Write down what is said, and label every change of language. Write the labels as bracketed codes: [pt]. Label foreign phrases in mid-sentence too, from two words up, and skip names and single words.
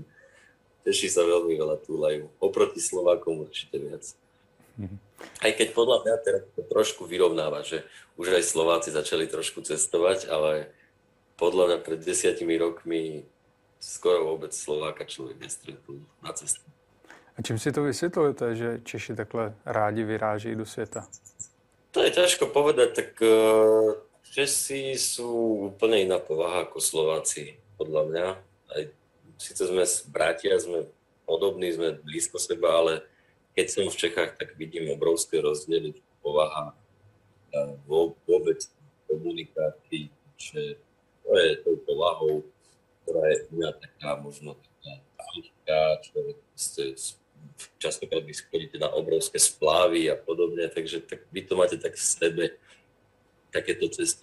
[sk] Češi sa veľmi veľa túlajú. Oproti Slovákom určite viac. Aj keď podľa mňa teraz to trošku vyrovnáva, že už aj Slováci začali trošku cestovať, ale podľa mňa pred 10 rokmi skoro vôbec Slováka človek nestretol na ceste. [cs] A čím si to vysvětlujete, že Češi takhle rádi vyrážejí do světa? [sk] To je ťažko povedať, tak Česi sú úplne iná povaha ako Slováci, podľa mňa. Aj síce sme bratia, sme podobní, sme blízko seba, ale keď som v Čechách, tak vidím obrovské rozdiely v povahách vôbec komunikácii, že to je tou povahou, ktorá je u mňa taká možno taká ľudská, človek častokrát vy chodíte na obrovské splávy a podobne, takže tak vy to máte tak v sebe, takéto cesty.